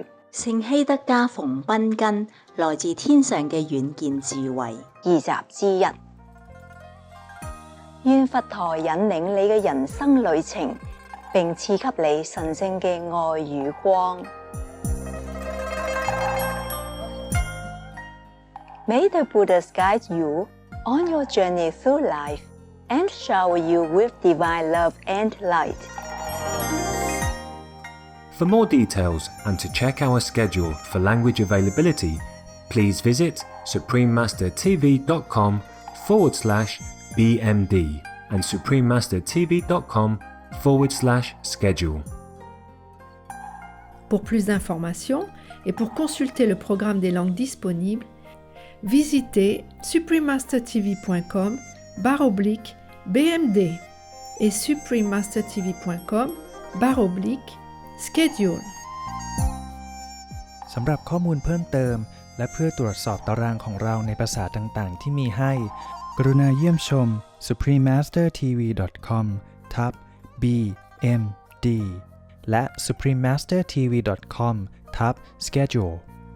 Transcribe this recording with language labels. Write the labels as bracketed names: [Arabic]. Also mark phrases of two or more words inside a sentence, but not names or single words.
[Cantonese] 聖希德家馮賓根來自天上嘅遠見智慧 2集之1。願佛陀引領你嘅人生旅程，並賜給你神聖嘅愛與光。 [English] May the Buddhas guide you on your journey through life and shower you with divine love and light. For more details and to check our schedule for language availability, please visit suprememastertv.com/BMD and suprememastertv.com/schedule. [French] Pour plus d'informations et pour consulter le programme des langues disponibles, visitez suprememastertv.com/BMD et suprememastertv.com/schedule [Thai] สำหรับข้อมูลเพิ่มเติมและเพื่อตรวจสอบตารางของเราในภาษาต่างๆที่มีให้กรุณาเยี่ยมชม suprememastertv.com/BMD และ suprememastertv.com/schedule